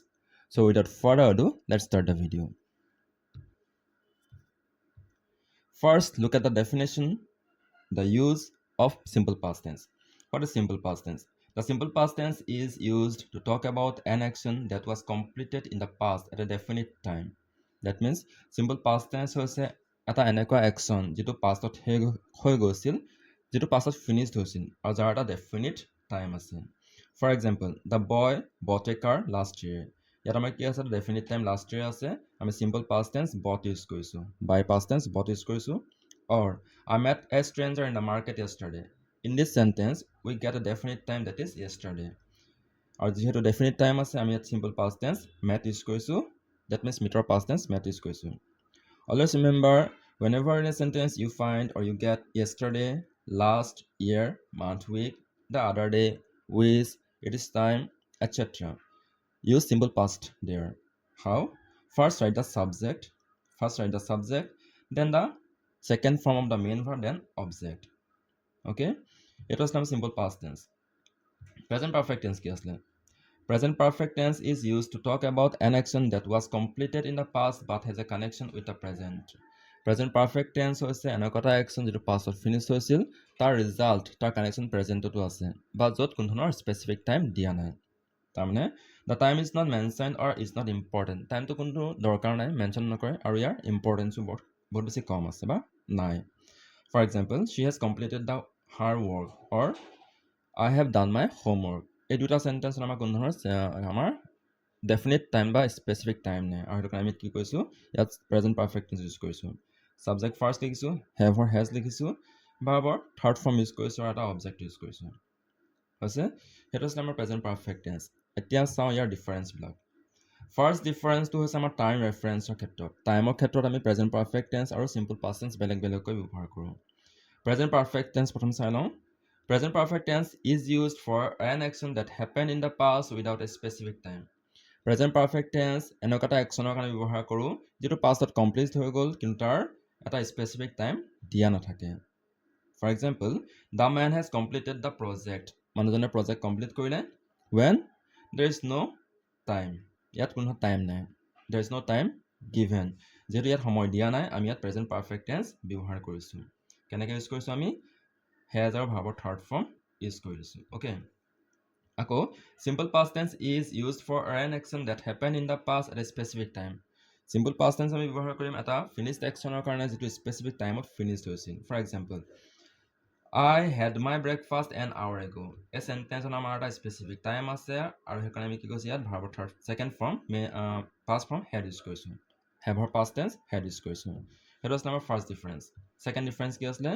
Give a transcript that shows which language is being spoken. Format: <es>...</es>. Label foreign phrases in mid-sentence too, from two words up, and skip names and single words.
<en>So without further ado, let's start the video. First, look at the definition, the use of simple past tense. What is simple past tense? The simple past tense is used to talk about an action that was completed in the past at a definite time. That means simple past tense</en> <as>হৈছে এটা এনেকুৱা action যিটো pastত হৈ গৈছিল যিটো</as> <en>pastত finished</en> <as>হৈছিল আৰু যাৰ এটা</as> <en>definite time</en> <as>আছে.</as> <en>For example, the boy bought a car last year.</en> <as>ইয়াত আমাৰ কি আছে</as> <en>definite time last year</en> <as>আছে আমি</as> <en>simple past tense bought use কৰিছো by past tense bought use কৰিছো or I met a stranger in the market yesterday. In this sentence, we get a definite time that is yesterday.</en> <as>Or যেহেতু</as> <en>definite time</en> <as>আছে আমি ইয়াত</as> <en>simple past tense met use</en> <as>কৰিছো.</as> <en>That means meter past tense met use কৰিছো. Always remember, whenever in a sentence you find or you get yesterday, last year, month, week, the other day, with, it is time, etc. Use simple past there. How? First write the subject. Then the second form of the main verb, then object. Okay? It was now simple past tense. Present perfect tense</en> <as>কি আসলে?</as> <en>Present perfect tense is used to talk about an action that was completed in the past but has a connection with the present. Present perfect tense</en> <as>হৈছে এনেকুৱা এটা action যিটো</as> <en>pastত finish</en> <as>হৈছিল তাৰ result তাৰ</as> <en>connection presentতো</en> <as>আছে বা য'ত কোনো ধৰণৰ</as> <en>specific time</en> <as>দিয়া নাই তাৰমানে</as> <en>the time is not mentioned or is not important</en> <as>টাইমটো কোনো দৰকাৰ নাই মেনশ্যন নকৰে আৰু ইয়াৰ ইম্পৰ্টেঞ্চো বহুত বেছি কম আছে বা নাই.</as> <en>For example, she has completed her work or I have done my homework.</en> <as>এই দুটা সেন্টেন্স আমাৰ কোনো ধৰণৰ আমাৰ</as> <en>definite time</en> <as>বা</as> <en>specific time</en> <as>নাই আৰু সেইটো কাৰণে আমি কি কৈছোঁ ইয়াত</as> <en>present perfect tense use</en> <as>কৰিছোঁ.</as> <en>subject first</en> <as>লিখিছোঁ,</as> <en>have or has</en> <as>লিখিছোঁ,</as> <en>verbৰ third form use</en> <as>কৰিছোঁ আৰু এটা</as> <en>object use</en> <as>কৰিছোঁ. হৈছে সেইটো হৈছে আমাৰ</as> <en>present perfect tense.</en> <as>এতিয়া চাওঁ ইয়াৰ ডিফাৰেঞ্চবিলাক.</as> <en>first differenceটো</en> <as>হৈছে আমাৰ</as> <en>time referenceৰ</en> <as>ক্ষেত্ৰত. টাইমৰ ক্ষেত্ৰত আমি</as> <en>present perfect tense</en> <as>আৰু</as> <en>simple past tense</en> <as>বেলেগ বেলেগকৈ ব্যৱহাৰ কৰোঁ.</as> <en>present perfect tense</en> <as>প্ৰথম চাই লওঁ.</as> <en>Present perfect tense is used for an action that happened in the past without a specific time. Present perfect tense</en> <as>এনেকুৱা এটা actionৰ কাৰণে ব্যৱহাৰ কৰোঁ যিটো</as> <en>pastত complete</en> <as>হৈ গ'ল কিন্তু তাৰ এটা</as> <en>specific time</en> <as>দিয়া নাথাকে.</as> <en>For example, the man has completed the project.</en> <as>মানুহজনে</as> <en>project complete</en> <as>কৰিলে</as> <en>when there is no time.</en> <as>ইয়াত কোনো time নাই.</as> <en>There is no time given.</en> <as>যিহেতু ইয়াত সময় দিয়া নাই আমি ইয়াত</as> <en>present perfect tense</en> <as>ব্যৱহাৰ কৰিছোঁ. কেনেকৈ ইউজ কৰিছোঁ আমি has আৰু</as> <en>verbৰ third form use</en> <as>কৰিছোঁ.</as> <en>অ'কে, আকৌ simple past tense is use for an action that happen in the past at a specific time. simple past tense</en> <as>আমি ব্যৱহাৰ কৰিম এটা</as> <en>finished actionৰ</en> <as>কাৰণে যিটো</as> <en>specific timeত finished</en> <as>হৈছিল.</as> <en>for example, I had my breakfast an hour ago.</en> <as>এই চেণ্টেন্সত আমাৰ এটা</as> <en>specific time</en> <as>আছে আৰু সেইকাৰণে আমি কি কৈছোঁ ইয়াত</as> <en>verbৰ third second form past form had use</en> <as>কৰিছোঁ.</as> <en>haveৰ past tense had use</en> <as>কৰিছোঁ. সেইটো আছিলে আমাৰ</as> <en>first difference. second difference</en> <as>কি আছিলে?</as>